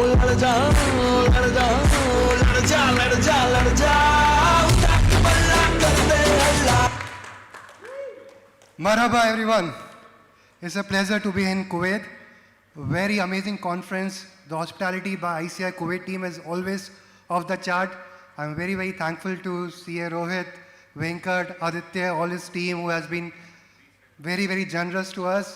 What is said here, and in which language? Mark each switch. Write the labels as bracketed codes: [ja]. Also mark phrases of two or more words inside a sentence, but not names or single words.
[hi] लड़ जा लड़ जा लड़ जा लड़ जा लड़ जा बल्ला कर दे अल्लाह. [en] Marhaba everyone. It's a pleasure to be in Kuwait. Very amazing conference. The hospitality by ICI Kuwait team is always off the chart. I'm very, very thankful to CA Rohit, Venkat, Aditya, all his team who has been very, very generous to us.